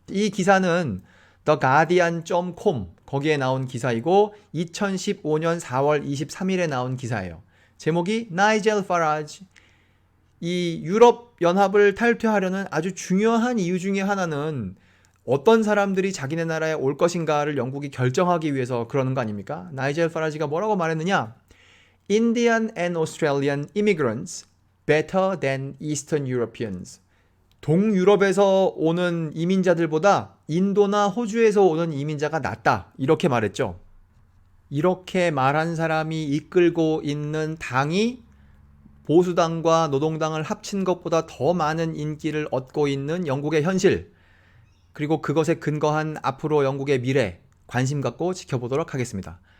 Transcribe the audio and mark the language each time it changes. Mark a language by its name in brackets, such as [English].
[Korean] 이 기사는 theguardian.com 거기에 나온 기사이고 2015년 4월 23일에 나온 기사예요. 제목이 나이젤 파라지 이 유럽 연합을 탈퇴하려는 아주 중요한 이유 중에 하나는 어떤 사람들이 자기네 나라에 올 것인가를 영국이 결정하기 위해서 그러는 거 아닙니까? 나이젤 파라지가 뭐라고 말했느냐? [English] Indian and Australian immigrants better than Eastern Europeans. [Korean] 동유럽에서 오는 이민자들보다 인도나 호주에서 오는 이민자가 낫다. 이렇게 말했죠. 이렇게 말한 사람이 이끌고 있는 당이 보수당과 노동당을 합친 것보다 더 많은 인기를 얻고 있는 영국의 현실, 그리고 그것에 근거한 앞으로 영국의 미래, 관심 갖고 지켜보도록 하겠습니다.